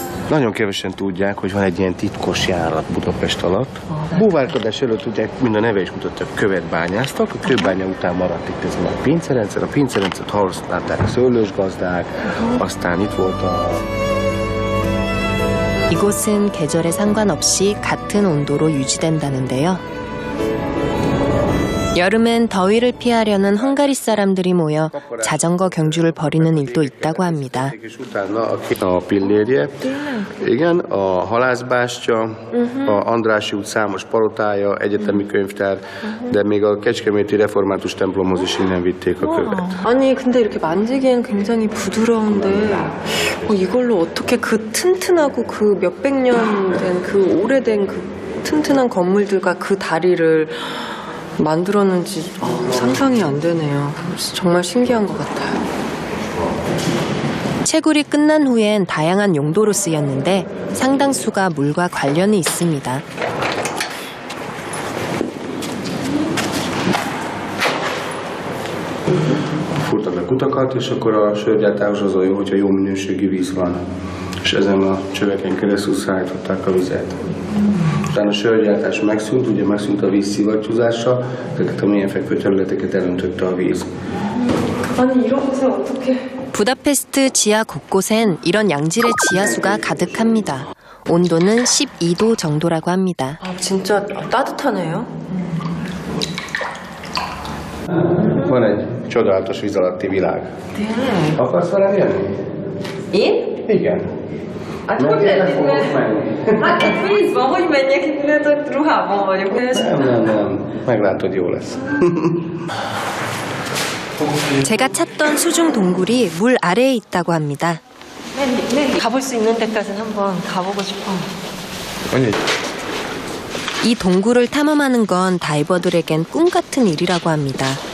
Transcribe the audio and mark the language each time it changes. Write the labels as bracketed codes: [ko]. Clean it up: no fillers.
[hu] Nagyon kevesen tudják, hogy van egy ilyen titkos járat Budapest alatt. Búvárkodás előtt ugye mind a neve is mutatja, követ bányáztak, a kőbánya után maradt itt ez a pincerendszert használták szőlősgazdák, aztán itt volt a... [ko] 이곳은 계절에 상관없이 같은 온도로 유지된다는데요. 여름엔 더위를 피하려는 헝가리 사람들이 모여 자전거 경주를 벌이는 일도 있다고 합니다. [hu] A pillérje, igen, a halászbástya, a Andrássy út számos palotája, egyetemi könyvtár, de még a Kecskeméti református templomhoz is innen vitték a követ. [ko] 아니 근데 이렇게 만지기엔 굉장히 부드러운데 이걸로 어떻게 그 튼튼하고 그 몇백 년 된 그 오래된 그 튼튼한 건물들과 그 다리를 만들었는지 상상이 안 되네요. 정말 신기한 것 같아요. 채굴이 끝난 후엔 다양한 용도로 쓰였는데 상당수가 물과 관련이 있습니다. [hu] Furtak a kutakat, és akkor a sörgyártáshoz az a jó, hogyha jó minőségű víz van. És ezen a csöveken keresztül szállították a vizet. Utána a sörgyártás megszűnt, ugye megszűnt a víz szivattyúzása, ezeket a mélyen fekvő területeket elöntötte a víz. [ko] 아니 이런 곳에 어떻게... 부다페스트 지하 곳곳엔 이런 양질의 지하수가 가득합니다. 온도는 12도 정도라고 합니다. 진짜 따뜻하네요. [hu] Van egy csodálatos víz alatti világ. Tényleg? Akarsz velem jönni? Én? Igen. Hát hogy lehet itt? Hát egy vízban, hogy menjek itt, mert ott ruhában vagyok. Nem. Meglátod, jó lesz. [ko] 제가 찾던 수중 동굴이 물 아래에 있다고 합니다. 가볼 수 있는 데까지는 한번 가보고 싶어. 이 동굴을 탐험하는 건 다이버들에겐 꿈 같은 일이라고 합니다.